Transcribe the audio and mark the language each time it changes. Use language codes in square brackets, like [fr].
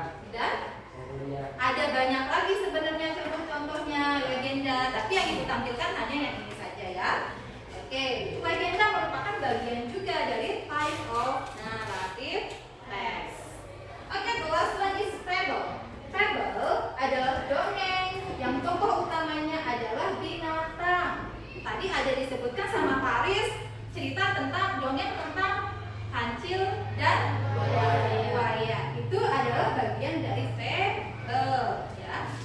[id] Dan ada banyak lagi sebenarnya contoh-contohnya legenda, tapi yang ditampilkan hanya yang ini saja ya. Oke, legenda merupakan bagian juga dari [en] type of narrative text. Oke, the last one is fable. [id] Fable adalah dongeng yang tokoh utamanya adalah binatang. Tadi ada disebutkan sama Paris cerita tentang dongeng tentang kancil dan buaya. Itu adalah bagian dari fable, ya.